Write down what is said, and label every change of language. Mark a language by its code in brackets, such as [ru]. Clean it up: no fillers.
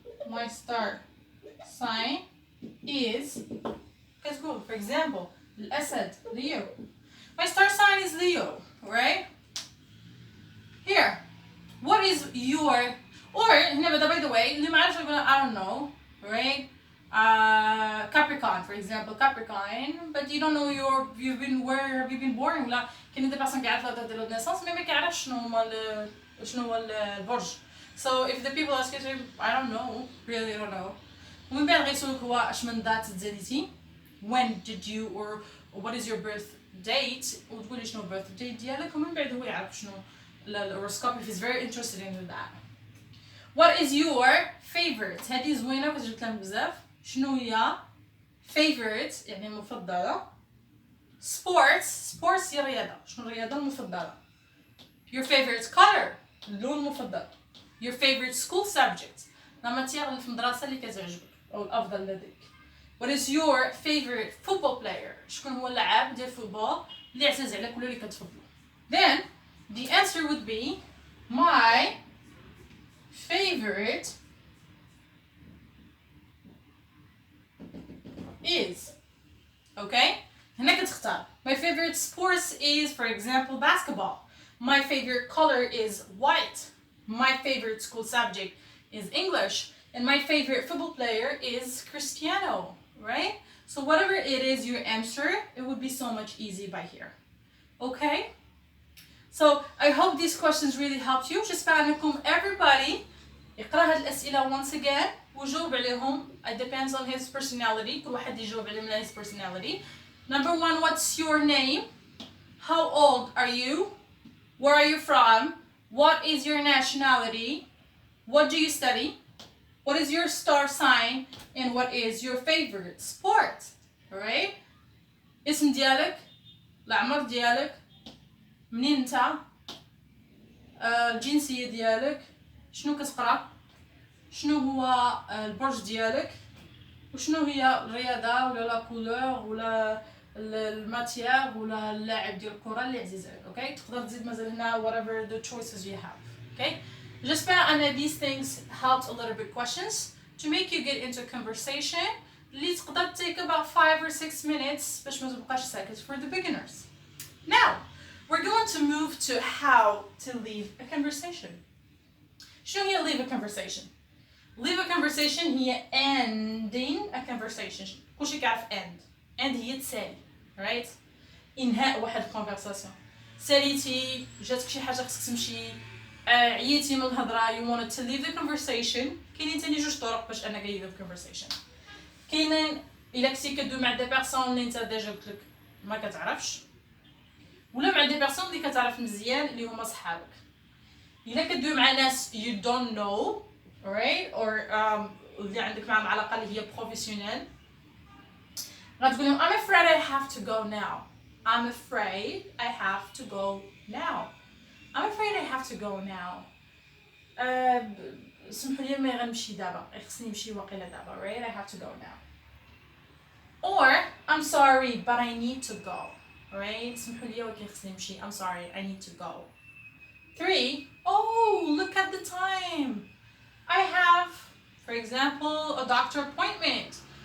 [en] My star sign is, let's go. For example, Asad, Leo. My star sign is Leo, right? Here, what is your, or by the way, I don't know, right? Capricorn, for example, Capricorn, but you don't know where have you been born [ar] ولا كاين دي بيرسون كيعرف لا ديال النيسانس مي ما كيعرفش شنو هو البرج. [en] So if the people ask you, I don't know, really I don't know. [ar] ومن بعد غيسولك هو اش من دات تزاديتي, [en] when did you or what is your birth date وتقولي شنو birth date ديالك [ar] ومن بعد هو يعرف شنو الهوروسكوب [en] if he's very interested in that. What is your favorite? [ar] هذه زوينه باش جبت لهم بزاف. شنو هي favorite يعني مفضله. sports هي رياضه. شنو الرياضه المفضله. [en] your favorite color [ar] اللون المفضل. your favorite school subject لا ماتيير اللي في المدرسه اللي كتعجبك او الافضل لديك. [en] what is your favorite football player [ar] شكون هو اللاعب ديال الفوتبول اللي عزيز عليك ولا اللي كتفضلو. [en] then the answer would be my favorite is. Okay? [ar] هنا كتختار. [en] My favorite sports is, for example, basketball. My favorite color is white. My favorite school subject is English. And my favorite football player is Cristiano, right? So whatever it is your answer, it would be so much easy by here. Okay? So I hope these questions really helped you. [ar] J'espère أنكم everybody يقرأ هاد الأسئلة [en] once again [ar] ويجاوب عليهم. [en] It depends on his personality. [ar] كل واحد يجاوب عليهم على [en] his personality. Number 1, what's your name? How old are you? Where are you from? What is your nationality? What do you study? What is your star sign? And what is your favorite sport? Alright? [ar] اسم ديالك، العمر ديالك، منين انت، الجنسية ديالك، شنو كتقرا، شنو هو البرج ديالك، وشنو هي الرياضة ولا لا كولور ولا الماتيير ولا اللاعب ديال الكرة اللي عزيز عليك. اوكي تقدر تزيد مازال هنا [en] whatever the choices you have. Okay, j'espère أن these things helped a little bit questions to make you get into conversation اللي تقدر take about 5 or 6 minutes [ar] باش ما تبقاش ساكت [en] for the beginners. Now we're going to move to how to leave a conversation. [ar] شنو هي leave a conversation? [en] Leave a conversation هي ending a conversation. [ar] كلشي كيعرف end هي تسالي. right? إنهاء واحد conversation. ساليتي جاتك شي حاجة خصك تمشي عييتي من الهضرة [en] you wanted to leave the conversation. [ar] كاينين تاني جوج طرق باش أنك leave the conversation. كاينين إلا كنتي كدوي مع دي بيرسون اللي انت ديجا قلتلك ما كتعرفش ولا مع دي بيرسون اللي كتعرف مزيان اللي هما صحابك. إلا كدوي مع ناس you don't know right or اللي عندك معهم علاقة اللي هي professional غتقول لهم [en] I'm afraid I have to go now. I'm afraid I have to go now. I'm afraid I have to go now. [ar] سمحوا لي ما غنمشي دابا خصني نمشي واقيلا دابا right [en] I have to go now. Or I'm sorry but I need to go right [ar] سمحوا لي ولكن خصني نمشي [en] I'm sorry I need to go. 3 oh look at the time I have for example a doctor appointment.